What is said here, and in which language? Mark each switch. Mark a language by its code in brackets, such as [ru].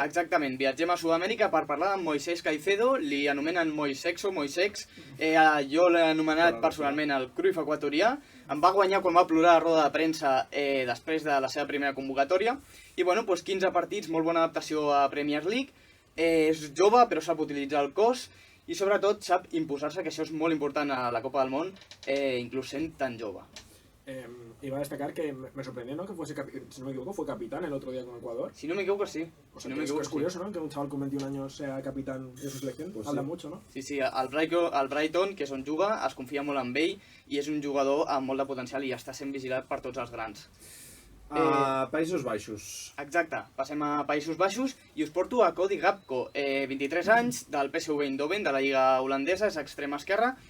[ca] Exactament, viatgem a Sud-amèrica per parlar amb Moisés Caicedo, li anomenen Moisex, jo l'he anomenat personalment el Cruyff equatorià, em va guanyar quan va plorar a la roda de premsa després de la seva primera convocatòria, i bueno, 15 partits, molt bona adaptació a Premier League, és jove però sap utilitzar el cos, i sobretot sap imposar-se, que això és molt important a la Copa del Món, inclús sent tan jove. [es] Iba a destacar que me sorprendió, ¿no? Que fuese, si no me equivoco, fue capitán el otro día con Ecuador. Si no me equivoco, sí. O sea, es curioso, ¿no? Que un chaval con 21 años sea capitán de su selección. Pues habla mucho, ¿no? [ca] Sí, el Brighton, que és on juga, es confia molt en ell i és un jugador amb molt de potencial i està sent vigilat per tots els grans. Països Baixos. Exacte, passem a Països Baixos i us porto a Cody Gakpo, 23 anys, del PSV Eindhoven, de la lliga holandesa, és extrema esquerra.